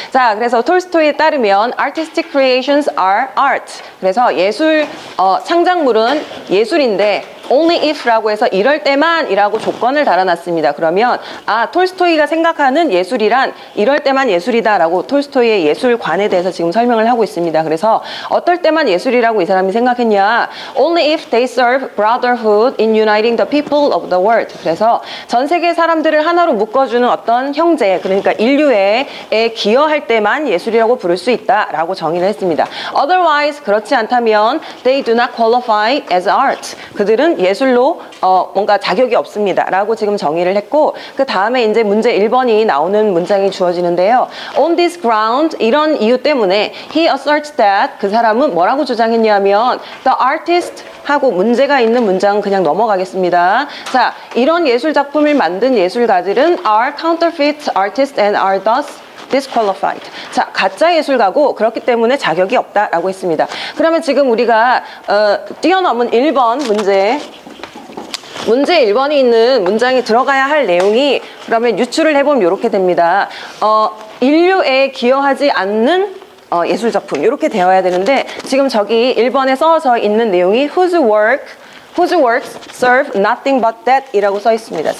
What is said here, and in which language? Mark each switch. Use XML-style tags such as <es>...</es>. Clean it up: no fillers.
<ko>자, 그래서 톨스토이에 따르면</ko> <en>artistic creations are art.</en> <ko>그래서 예술, 창작물은 예술인데 only if라고 해서 이럴 때만 이라고 조건을 달아놨습니다. 그러면 톨스토이가 생각하는 예술이란 이럴 때만 예술이다 라고 톨스토이의 예술관에 대해서 지금 설명을 하고 있습니다. 그래서 어떨 때만 예술이라고 이 사람이 생각했냐,</ko> <en>only if they serve brotherhood in uniting the people of the world.</en> <ko>그래서 전 세계 사람들을 하나로 묶어주는 어떤 형제, 그러니까 인류에 기여할 때만 예술이라고 부를 수 있다라고 정의를 했습니다.</ko> <en>Otherwise,</en> <ko>그렇지 않다면</ko> <en>they do not qualify as art.</en> <ko>그들은 예술로 뭔가 자격이 없습니다 라고 지금 정의를 했고, 그 다음에 이제 문제 1번이 나오는 문장이 주어지는데요.</ko> <en>On this ground,</en> <ko>이런 이유 때문에</ko> <en>he asserts that,</en> <ko>그 사람은 뭐라고 주장했냐면</ko> <en>the artist</en> <ko>하고 문제가 있는 문장은 그냥 넘어가겠습니다. 자, 이런 예술 작품을 만든 예술가들은</ko> <en>are counterfeit artists and are thus disqualified.</en> <ko>자, 가짜 예술가고 그렇기 때문에 자격이 없다라고 했습니다. 그러면 지금 우리가 뛰어넘은 1번 문제 1번이 있는 문장에 들어가야 할 내용이, 그러면 유추를 해보면 이렇게 됩니다. 인류에 기여하지 않는 예술 작품, 이렇게 되어야 되는데 지금 저기 1번에 써져 있는 내용이</ko> <en>whose works serve nothing but that</en> <ko>이라고 써 있습니다.</ko>